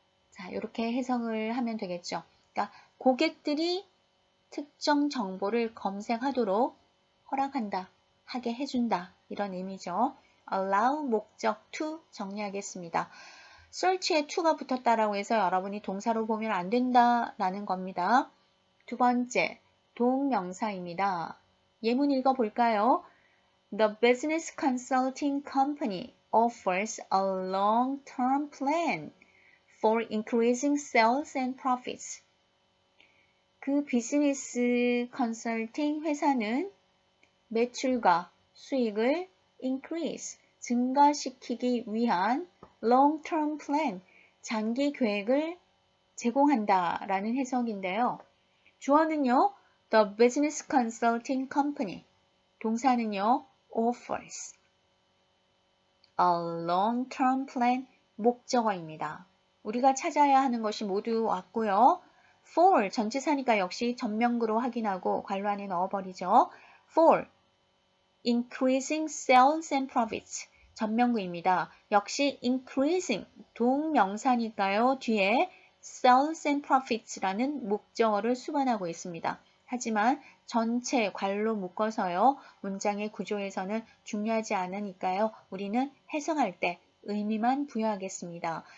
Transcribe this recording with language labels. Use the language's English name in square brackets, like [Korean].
[Korean] 자, 이렇게 해석을 하면 되겠죠. 그러니까 고객들이 특정 정보를 검색하도록 허락한다, 하게 해준다. 이런 의미죠. allow 목적 to 정리하겠습니다. search에 to가 붙었다라고 해서 여러분이 동사로 보면 안 된다라는 겁니다. 두 번째, 동명사입니다. 예문 읽어볼까요? [English] The business consulting company offers a long-term plan for increasing sales and profits. [Korean] 그 비즈니스 컨설팅 회사는 매출과 수익을 increase, 증가시키기 위한 long-term plan, 장기 계획을 제공한다 라는 해석인데요. 주어는요, [English] the business consulting company, [Korean] 동사는요, [English] offers, a long-term plan, [Korean] 목적어입니다. 우리가 찾아야 하는 것이 모두 왔고요. for, 전치사니까 역시 전명구로 확인하고 괄호 안에 넣어버리죠. [English] for, increasing sales and profits, [Korean] 전명구입니다. 역시 increasing, 동명사니까요. 뒤에 [English] sales and profits [Korean] 라는 목적어를 수반하고 있습니다. 하지만 전체 괄로 묶어서요. 문장의 구조에서는 중요하지 않으니까요. 우리는 해석할 때 의미만 부여하겠습니다.